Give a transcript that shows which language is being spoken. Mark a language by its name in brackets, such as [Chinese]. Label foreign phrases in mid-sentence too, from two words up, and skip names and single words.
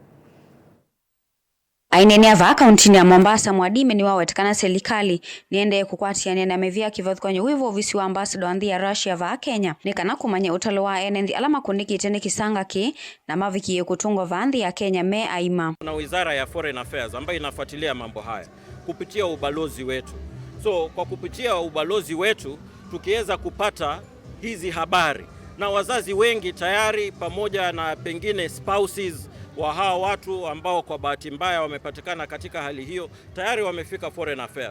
[Taita] Ainene ava kauntini ya Mombasa Mwadime ni wawetekana serikali niende kukwatiania na mevia kivathukanye wivo visi wa ambassador andhi ya Russia va Kenya ni kana kumanya utalo wa enendi alama kunikite ni kisanga ki na maviki kutungwa va andhi ya Kenya me aima. [Swahili] Na wizara ya Foreign Affairs ambayo inafuatilia mambo haya kupitia ubalozi wetu. So kwa kupitia ubalozi wetu tukiweza kupata hizi habari na wazazi wengi tayari pamoja na pengine spouses wa hawa watu ambao kwa bahati mbaya wamepatikana katika hali hiyo tayari wamefika Foreign Affairs.